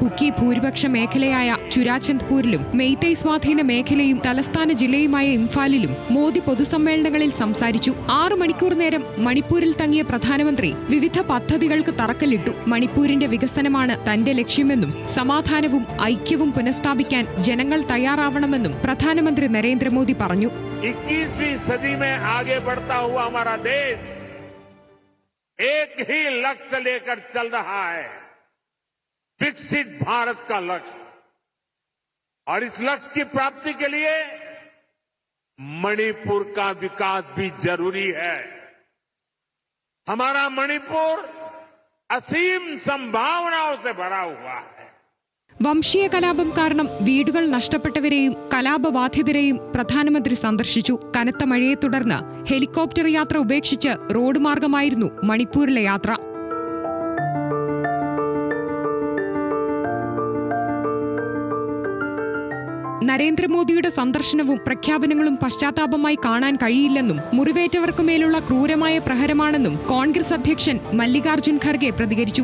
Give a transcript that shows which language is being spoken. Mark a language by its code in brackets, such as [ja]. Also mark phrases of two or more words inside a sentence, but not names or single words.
[ml] കുക്കി ഭൂരിപക്ഷ മേഖലയായ ചുരാചന്ദ്പൂരിലും മെയ്തൈ സ്വാധീന മേഖലയും തലസ്ഥാന ജില്ലയുമായ ഇംഫാലിലും മോദി പൊതുസമ്മേളനങ്ങളിൽ സംസാരിച്ചു. 6 മണിക്കൂർ നേരം മണിപ്പൂരിൽ തങ്ങിയ പ്രധാനമന്ത്രി വിവിധ പദ്ധതികൾക്ക് തറക്കല്ലിട്ടു. മണിപ്പൂരിന്റെ വികസനമാണ് തന്റെ ലക്ഷ്യമെന്നും സമാധാനവും ഐക്യവും പുനഃസ്ഥാപിക്കാൻ ജനങ്ങൾ തയ്യാറാവണമെന്നും പ്രധാനമന്ത്രി നരേന്ദ്രമോദി പറഞ്ഞു. [hi] 21वीं सदी में आगे बढ़ता हुआ हमारा देश एक ही लक्ष्य लेकर चल रहा है, विकसित भारत का लक्ष्य। और इस लक्ष्य की प्राप्ति के लिए मणिपुर का विकास भी जरूरी है। हमारा मणिपुर असीम संभावनाओं से भरा हुआ है. [ml] വംശീയ കലാപം കാരണം വീടുകൾ നഷ്ടപ്പെട്ടവരെയും കലാപബാധിതരെയും പ്രധാനമന്ത്രി സന്ദർശിച്ചു. കനത്ത മഴയെ തുടർന്ന് ഹെലികോപ്റ്റർ യാത്ര ഉപേക്ഷിച്ച് റോഡ് മാർഗമായിരുന്നു മണിപ്പൂരിലെ യാത്ര. നരേന്ദ്രമോദിയുടെ സന്ദർശനവും പ്രഖ്യാപനങ്ങളും പശ്ചാത്താപമായി കാണാൻ കഴിയില്ലെന്നും മുറിവേറ്റവർക്കുമേലുള്ള ക്രൂരമായ പ്രഹരമാണെന്നും കോൺഗ്രസ് അധ്യക്ഷൻ മല്ലികാർജുൻ ഖർഗെ പ്രതികരിച്ചു.